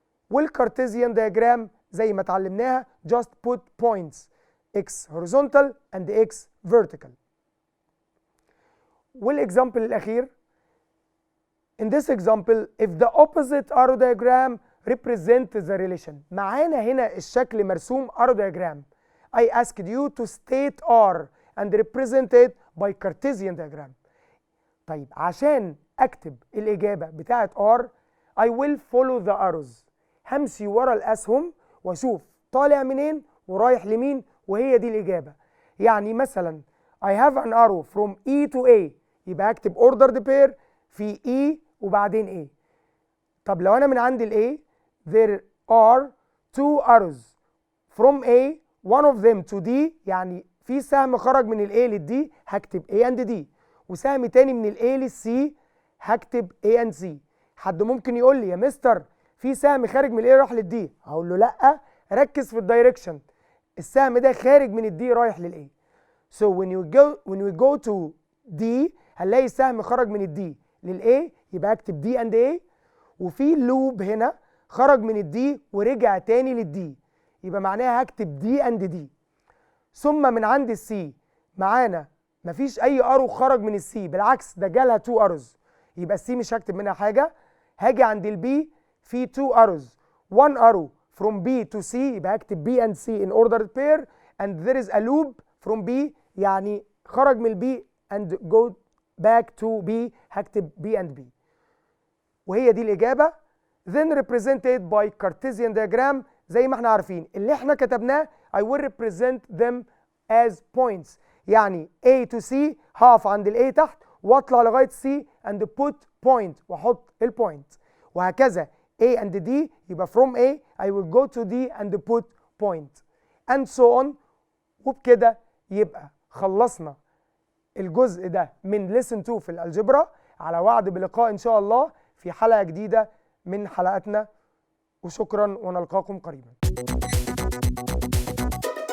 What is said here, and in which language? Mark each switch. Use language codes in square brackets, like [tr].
[ar] والكارتيزيان دياجرام زي ما اتعلمناها [en] just put points x horizontal and x vertical. [ar] والاكزامبل الاخير [en] in this example if the opposite arrow diagram represent the relation. [ar] معانا هنا الشكل مرسوم arrow diagram. [en] I asked you to state R and represent it by Cartesian diagram. [ar] طيب عشان اكتب الاجابه بتاعه [en] R I will follow the arrows. [ar] همشي ورا الاسهم واشوف طالع منين ورايح لمين وهي دي الاجابه. [en] يعني مثلا I have an arrow from E to A [ar] يبقى اكتب ordered pair في [en] E وبعدين A. [ar] طب لو انا من عند ال A [en] there are two arrows from A one of them to D [ar] يعني في سهم خرج من ال A لل D هكتب A and D، وسهم تاني من ال A لل C هكتب A and C. حد ممكن يقول لي يا مستر في سهم خارج من ال A راح لل D، هقول له لا ركز في الدايركشن، السهم ده خارج من ال D رايح لل A. [en] So when we go to D [ar] هنلاقي السهم خرج من ال D لل A يبقى اكتب D and A، وفي لوب هنا خرج من الدي ورجع تاني للدي يبقى معناها هكتب دي اند دي. ثم من عند السي معانا مفيش اي ارو خرج من السي، بالعكس ده جالها 2 اروز يبقى السي مش هكتب منها حاجه. هاجي عند البي في [en] 2 arrows 1 arrow from B to C يبقى هكتب B and C in ordered pair and there is a loop from B [ar] يعني خرج من البي [en] and go back to B هكتب B and B [ar] وهي دي الاجابه. [en] then represented by Cartesian diagram [ar] زي ما احنا عارفين اللي احنا كتبناه [en] I will represent them as points. يعني A to C [ar] هقف عند ال A تحت واطلع لغايه C [en] and put point [ar] واحط البوينت وهكذا [en] A and D يبقى from A I will go to D and put point and so on. [ar] وبكده يبقى خلصنا الجزء ده من [en] lesson 2 [ar] في الالجبرا. على وعد بلقاء ان شاء الله في حلقه جديده من حلقاتنا وشكرا ونلقاكم قريبا.